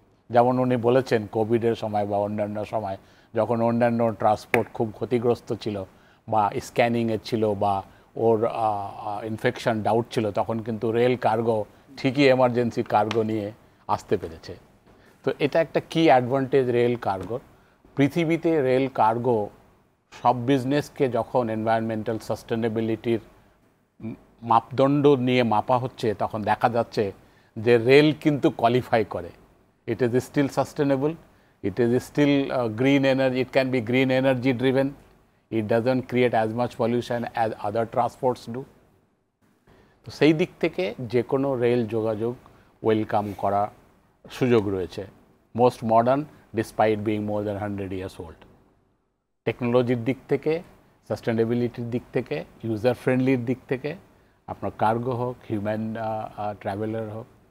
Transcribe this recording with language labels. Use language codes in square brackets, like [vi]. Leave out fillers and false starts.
[bn] যেমন উনি বলেছেন কোভিডের সময় বা অন্যান্য সময় যখন অন্যান্য ট্রান্সপোর্ট খুব ক্ষতিগ্রস্ত ছিল বা স্ক্যানিংয়ের ছিল বা ওর ইনফেকশন ডাউট ছিল, তখন কিন্তু রেল কার্গো ঠিকই এমার্জেন্সি কার্গো নিয়ে আসতে পেরেছে। তো এটা একটা কি অ্যাডভান্টেজ রেল কার্গোর। পৃথিবীতে রেল কার্গো সব বিজনেসকে যখন এনভায়রনমেন্টাল সাস্টেনেবিলিটির মাপদণ্ড নিয়ে মাপা হচ্ছে, তখন দেখা যাচ্ছে যে রেল কিন্তু কোয়ালিফাই করে। [en] It is still sustainable, it is still green energy, it can be green energy driven, it doesn't create as much pollution as other transports do. [bn] তো সেই দিক থেকে যে কোনো রেল যোগাযোগ ওয়েলকাম করা সুযোগ রয়েছে। [en] Most modern despite being more than 100 years old। [bn] টেকনোলজির দিক থেকে, সাস্টেনেবিলিটির দিক থেকে, ইউজার ফ্রেন্ডলির দিক থেকে, আপনার কার্গো হোক, হিউম্যান ট্রাভেলার হোক।